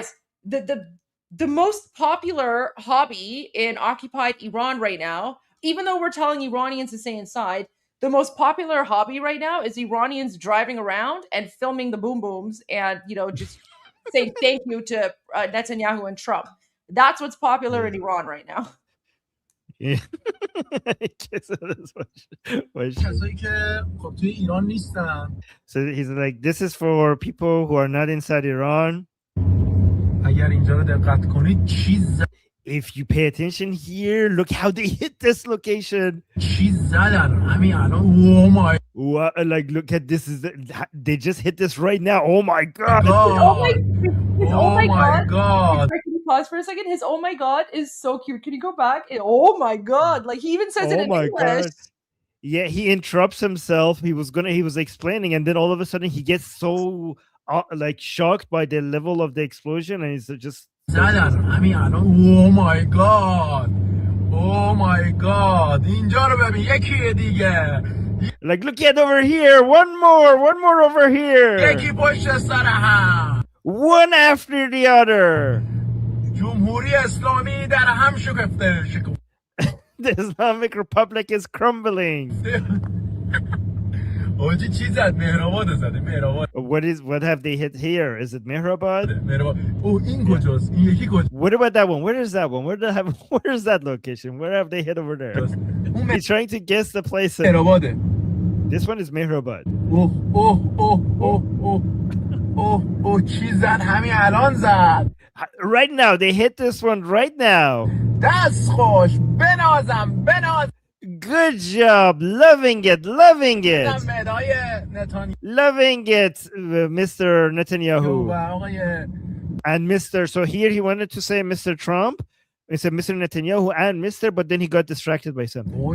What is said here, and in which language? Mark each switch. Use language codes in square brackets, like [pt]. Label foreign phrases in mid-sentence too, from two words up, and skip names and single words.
[en] The most popular hobby in occupied Iran right now, even though we're telling Iranians to stay inside, the most popular hobby right now is Iranians driving around and filming the boom booms and, just saying thank you to Netanyahu and Trump. That's what's popular in Iran right now. Yeah. I guess that's what [fa] کسایی که خب توی ایران نیستن [en] So he's like, this is for people who are not inside Iran. [fa] اگر اینجا رو دقت کنید چیز [en] If you pay attention here, look how they hit this location. [fa] چیز زدن همین الان [en] oh my What, like, look at this. They just hit this right now. Oh my god. Oh my god. Can you pause for a second? His oh my god is so cute. Can you go back? Oh my god. Like he even says it in English. God. Yeah, he interrupts himself. He was explaining, and then all of a sudden he gets so like shocked by the level of the explosion, and he's just [fa] زدن همین الان [en] oh my god oh my god [fa] اینجا رو ببین یکیه دیگه [en] like look at over here, one more over here, [fa] یکی پشت سر هم [en] one after the other. [fa] جمهوری اسلامی در هم شکفته [en] The Islamic Republic is crumbling. [fa] اوجی چی زد مهرآباد زده مهرآباد [en] What have they hit here? Is it Mehrabad? [fa] او این کجاست این یکی کجاست [en] What about that one? Where is that one? Where is that location? Where have they hit over there? He's trying to guess the place. [fa] مهرآباده [en] This one is Mehrabad. [fa] اوه چی زد همین الان زد [en] Right now, they hit this one right now. [fa] دست خوش بنازم [en] Good job. Loving it. Loving it, Mr. Netanyahu. And Mr. So here he wanted to say Mr. Trump. He said Mr. Netanyahu and Mr. But then he got distracted by something.